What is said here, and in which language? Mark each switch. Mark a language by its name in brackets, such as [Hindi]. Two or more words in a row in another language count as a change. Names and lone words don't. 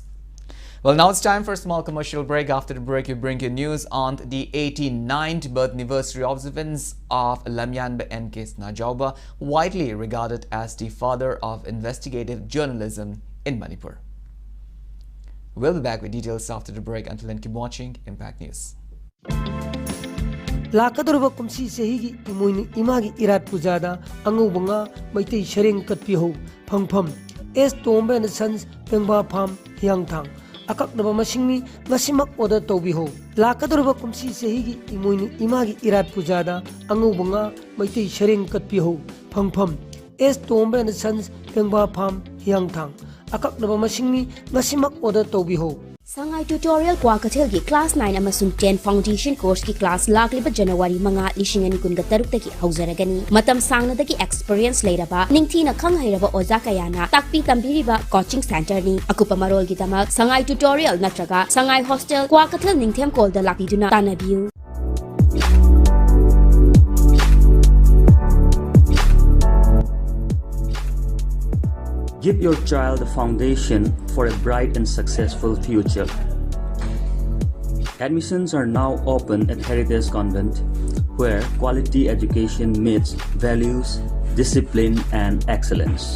[English] Well, now it's time for a small commercial break. After the break, we bring you news on the 89th birth anniversary observance of Lamyanba N.K. Najauba, widely regarded as the father of investigative journalism in Manipur. We'll be back with details after the break. Until then, keep watching Impact News. [Manipuri] Lakadurba kumsi sehigi imoini imagi irat pujada angubanga maitei shareng katpiho phangpham es tombe and sons pengba pham hyangthang akaknaba masingni ngasimak order tobiho Lakadurba kumsi sehigi imoini imagi irat pujada angubanga maitei shareng katpiho phangpham es tombe and sons pengba pham hyangthang akaknaba masingni ngasimak order tobiho Sangai tutorial kwa kathel gi class 9 amasung 10 [English] foundation course [Manipuri] ki class lagliba January manga lishingani kunga taruk taki hauzaragani matam sangna daki experience leiraba ningthina khang hairaba oja kayana takpi tambiriba [English] coaching center [Manipuri] ni akupa marol gi damak Sangai tutorial natraga Sangai hostel kwa kathel ningthem call da lakiduna tanabiu [English] Give your child a foundation for a bright and successful future. Admissions are now open at Heritage Convent, where quality education meets values, discipline, and excellence.